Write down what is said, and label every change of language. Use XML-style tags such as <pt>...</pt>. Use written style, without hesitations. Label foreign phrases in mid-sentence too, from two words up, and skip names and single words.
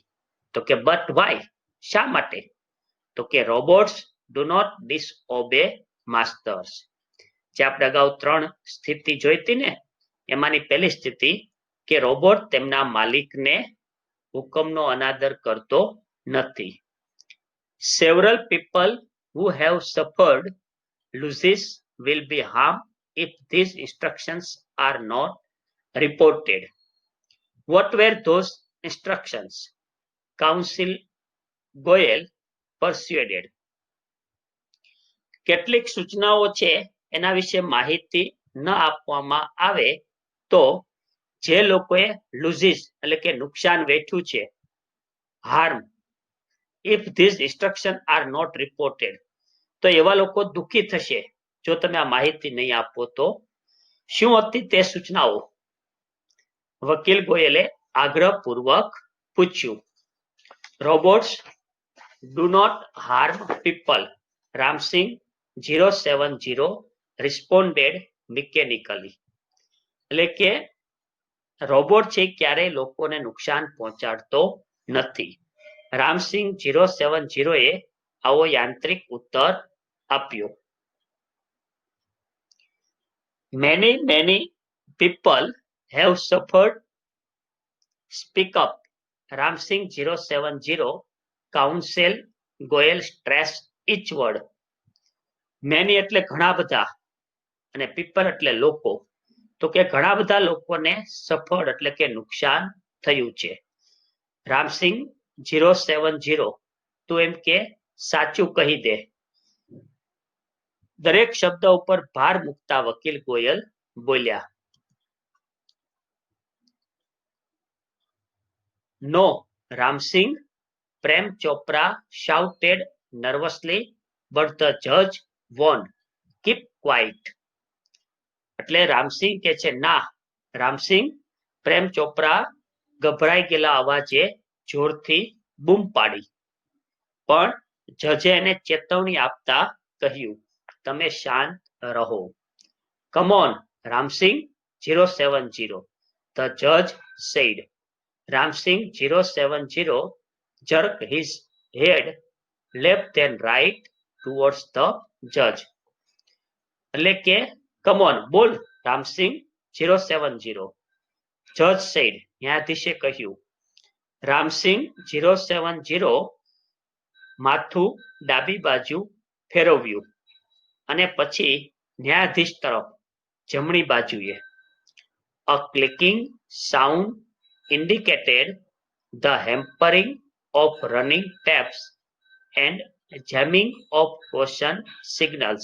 <en>તો કે But why?</en> <gu>શા માટે? તો કે</gu> <en>robots do not disobey masters.</en> <gu>જે આપણે અગાઉ 3 સ્થિતિ જોઈતી ને, એમાંની પહેલી સ્થિતિ કે રોબોટ તેમના માલિકને હુકમનો અનાદર કરતો નથી.</gu> <en>Several people who have suffered losses will be harmed if these instructions are not reported. What were those instructions? Council Goyal persuaded.</en> <gu>કેટલીક સૂચનાઓ છે એના વિશે માહિતી ન આપવામાં આવે તો જે લોકોએ losses એટલે કે નુકસાન વેઠ્યું છે,</gu> <en>harm, if these instructions are not reported,</en> <gu>તો એવા લોકો દુઃખી થશે જો તમે આ માહિતી નહીં આપો તો. શું હતી તે સૂચનાઓ? વકીલ ગોયલે આગ્રહપૂર્વક પૂછ્યું.</gu> <en>Robots do not harm people. Ramsingh 070 responded mechanically.</en> <gu>એટલે કે રોબોટ છે ક્યારેય લોકોને નુકસાન પહોંચાડતો નથી. રામસિંહ 070 એ આવો યાંત્રિક ઉત્તર આપ્યો.</gu> <en>many people have suffered. Speak up. Ramsingh 070 counsel Goyal stress each word.</en> <gu>many એટલે ઘણા બધા અને people એટલે લોકો. તો કે ઘણા બધા લોકોને સફળ એટલે કે નુકસાન થયું છે. રામસિંહ 070 તું એમ કે સાચું કહી દે. દરેક શબ્દ ઉપર ભાર મૂકતા વકીલ ગોયલ બોલ્યા.</gu> <en>No, Ramsingh, Prem Chopra shouted nervously, but the judge warned, keep quiet.</en> <gu>એટલે રામસિંહ કે છે ના. રામસિંહ, પ્રેમ ચોપરા ગભરાઈ ગયેલા અવાજે જોરથી બૂમ પાડી. પણ જજે એને ચેતવણી આપતા કહ્યું, તમે શાંત રહો.</gu> <en>Come on, Ramsingh 070, the judge said. Ramsingh 070 jerked his head left then right towards the judge.</en> <gu>એટલે કે</gu> <en>come on,</en> <gu>બોલ રામસિંહ 070.</gu> <en>Judge said,</en> <gu>ન્યાયાધીશે કહ્યું. રામસિંહ 070 માથું ડાબી બાજુ ફેરવ્યું અને પછી ન્યાયાધીશ તરફ જમણી બાજુએ.</gu> <en>A clicking sound indicated the hampering of running taps and jamming of caution signals.</en>